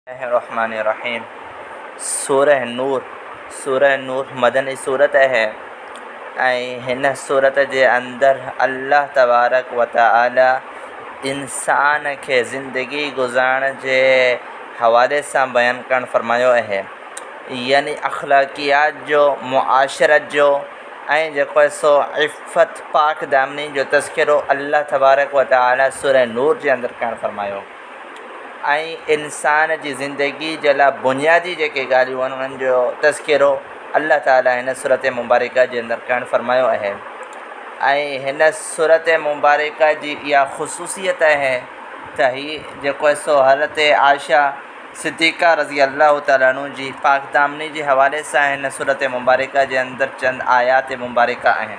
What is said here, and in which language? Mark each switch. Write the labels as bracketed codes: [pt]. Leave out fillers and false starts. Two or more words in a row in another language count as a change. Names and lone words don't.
[sd] रहमानिर्रहीम। सूरह नूर मदनी सूरत है ऐं हिन सूरत जे अंदरि [ar] الله تبارك وتعالى [sd] इंसान खे ज़िंदगी गुज़ारण जे हवाले सां बयानु करणु फ़रमायो आहे, यानी अख़लाक़ियात जो, मुआशरत जो ऐं जेको आहे सो इफ़त पाक दामनी जो तज़किरो [ar] الله تبارك وتعالى [sd] सूरह नूर जे अंदरि करणु फ़रमायो। ऐं इंसान जी ज़िंदगी जे लाइ बुनियादी जेके ॻाल्हियूं आहिनि उन्हनि जो तज़किरो अल्लाह ताला हिन सूरत मुबारक जे अंदरि करणु फ़रमायो आहे। ऐं हिन सूरत मुबारक जी इहा ख़ुसूसियत आहे त हीअ जेको आहे सो हज़रत आयशा सिद्दीक़ा [ar] رضي الله تعالى عنها [sd] जी पाक दामनी जे हवाले सां हिन सूरत मुबारक जे अंदरि चंद आयात मुबारक आहिनि।